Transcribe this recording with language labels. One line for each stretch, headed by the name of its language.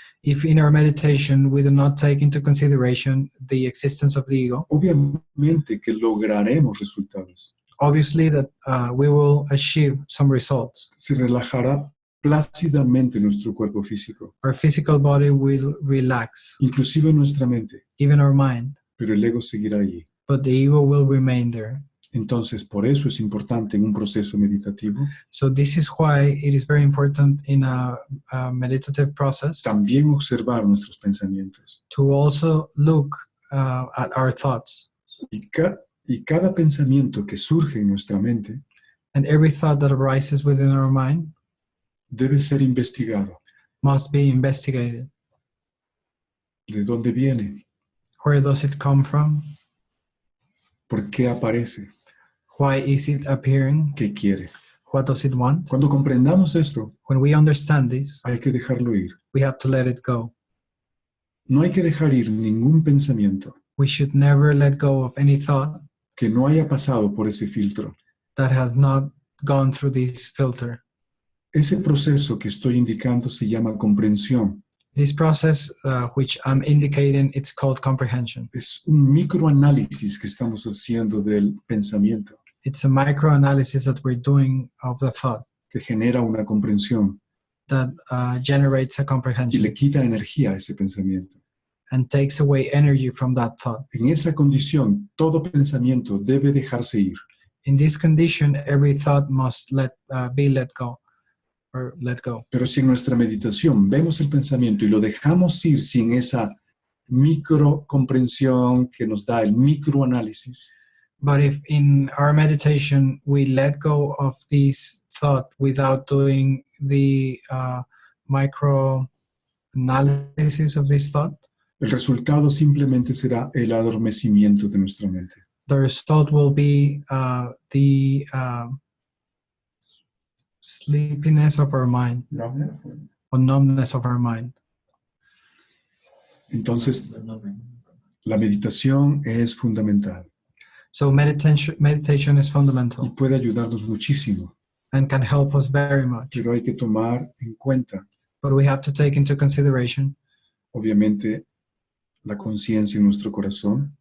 English: If in our meditation we do not take into consideration the existence of the ego,
Spanish: obviamente que lograremos resultados.
English: obviously that we will achieve some results.
Spanish: Se relajará plácidamente nuestro cuerpo físico,
English: Our physical body will relax,
Spanish: inclusive nuestra mente,
English: even our mind,
Spanish: pero el ego seguirá allí.
English: but the ego will remain there.
Spanish: Entonces, por eso es importante en un proceso meditativo
English: So this is why it is very important in a meditative process
Spanish: también observar nuestros pensamientos.
English: to also look at our thoughts.
Spanish: Y cada pensamiento que surge en nuestra mente
English: And every thought that arises within our mind
Spanish: debe ser investigado.
English: must be investigated.
Spanish: ¿De dónde viene?
English: Where does it come from?
Spanish: ¿Por qué aparece?
English: Why is it appearing?
Spanish: ¿Qué quiere?
English: What does it want?
Spanish: Cuando comprendamos esto,
English: When we understand this,
Spanish: hay que dejarlo ir.
English: we have to let it go.
Spanish: No hay que dejar ir ningún pensamiento
English: We should never let go of any thought
Spanish: que no haya pasado por ese filtro.
English: that has not gone through this filter.
Spanish: Ese proceso que estoy indicando se llama comprensión.
English: This process, which I'm indicating, it's called comprehension.
Spanish: Es un microanálisis que estamos haciendo del pensamiento
English: It's a microanalysis that we're doing of the thought
Spanish: que genera una comprensión
English: that generates a
Spanish: y
English: comprehension
Spanish: le quita energía a ese pensamiento.
English: and takes away energy from that thought.
Spanish: En esa condición, todo pensamiento debe dejarse ir.
English: In this condition, every thought must be let go or let go.
Spanish: Pero si en nuestra meditación vemos el pensamiento y lo dejamos ir sin esa microcomprensión que nos da el microanálisis,
English: But if in our meditation we let go of this thought without doing the micro analysis of this thought,
Spanish: el resultado simplemente será el adormecimiento de nuestra mente.
English: the result will be the sleepiness of our mind or numbness of our mind.
Spanish: Entonces, la meditación es fundamental
English: So meditation is
Spanish: y
English: fundamental
Spanish: puede ayudarnos muchísimo,
English: and can help us very much.
Spanish: pero hay que tomar en cuenta,
English: But we have to take into consideration,
Spanish: obviamente, la conciencia en nuestro corazón,